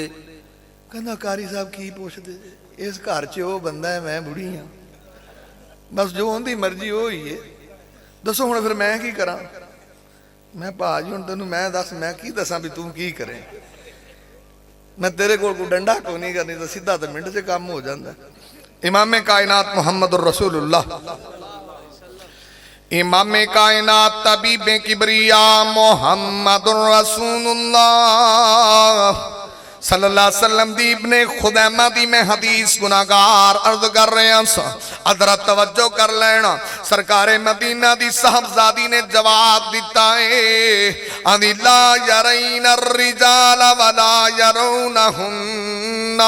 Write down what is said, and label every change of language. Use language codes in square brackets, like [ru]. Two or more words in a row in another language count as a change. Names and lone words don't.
[pa] ਕਹਿੰਦਾ ਕਾਰੀ ਸਾਹਿਬ ਕੀ ਪੁੱਛਦੇ, ਇਸ ਘਰ 'ਚ ਉਹ ਬੰਦਾ ਹੈ, ਮੈਂ ਬੁੜੀ ਹਾਂ, ਬਸ ਜੋ ਉਹਦੀ ਮਰਜ਼ੀ ਉਹ ਹੀ ਹੈ, ਦੱਸੋ ਹੁਣ ਫਿਰ ਮੈਂ ਕੀ ਕਰਾਂ। ਮੈਂ ਭਾਜੀ ਹੁਣ ਤੈਨੂੰ ਮੈਂ ਦੱਸ, ਮੈਂ ਕੀ ਦੱਸਾਂ ਵੀ ਤੂੰ ਕੀ ਕਰੇ। ਮੈਂ ਤੇਰੇ ਕੋਲ ਕੋਈ ਡੰਡਾ ਕੋਈ ਨਹੀਂ ਕਰਨੀ, ਤਾਂ ਸਿੱਧਾ ਤਾਂ ਮਿੰਟ 'ਚ ਕੰਮ ਹੋ ਜਾਂਦਾ। ਇਮਾਮ ਕਾਇਨਾਤ [ar] محمد رسول الله, [pa] ਇਮਾਮ ਕਾਇਨਾਤ ਤਬੀਬ ਕਿਬਰੀਆ [ar] محمد رسول الله صلى الله عليه وسلم [pa] ਦੀ ਇਬਨੇ ਖ਼ੁਦੈਮਾ ਦੀ ਮੈਂ ਹਦੀਸ ਗੁਨਾਹਗਾਰ ਅਰਜ਼ ਕਰ ਰਹਾ ਸਾ। ਅਦਰਾ ਤਵੱਜੋ ਕਰ ਲੈਣਾ। ਸਰਕਾਰੇ ਮਦੀਨਾ ਦੀ ਸਾਹਿਬਜ਼ਾਦੀ ਨੇ ਜਵਾਬ ਦਿੱਤਾ ਹੈ, [ar] أن لا يرين الرجال ولا يرونهن.